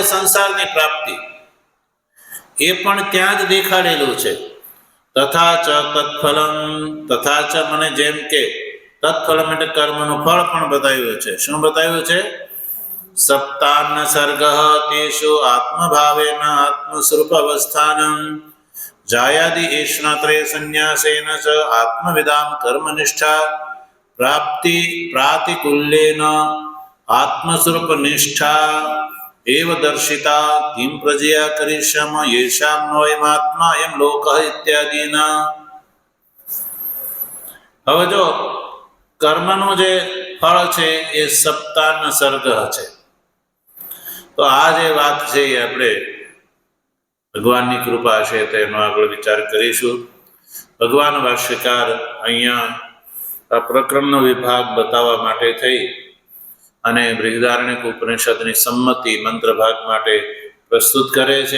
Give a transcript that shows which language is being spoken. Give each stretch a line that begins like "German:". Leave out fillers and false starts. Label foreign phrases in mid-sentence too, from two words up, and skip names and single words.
Gujarati: સંસારની પ્રાપ્તિ. એ પણ ત્યાં જ દેખાડેલું છે.
Sanskrit: तथा च तत्फलम, तथा च
Gujarati: મને જેમ કે તત્ફલમ એટલે કર્મનું ફળ પણ બતાવ્યું છે. શું બતાવ્યું છે?
Sanskrit: सप्तान सर्ग तेषु आत्मभावेन आत्मस्वरूप अवस्थानम जायादि एष्णत्रय संन्यासेन च आत्मविदां कर्मनिष्ठा प्राप्ति प्रातिकूल्येन आत्मस्वरूपनिष्ठा एव दर्शिता किं प्रजया करिष्याम येषां नोऽयमात्मा अयं लोकः इत्यादिना।
Gujarati: હવે જો કર્મનું જે ફળ છે એ સપ્તાન સર્ગ છે, તો આ જે વાત છે એ આપણે ભગવાનની કૃપા છે તેનો આગળ વિચાર કરીશું. ભગવાન ભાષ્યકાર અહીંયા આ પ્રકરણનો વિભાગ બતાવવા માટે થઈ અને બૃહદારણ્યક ઉપનિષદની સંમતિ મંત્ર ભાગ માટે પ્રસ્તુત કરે છે.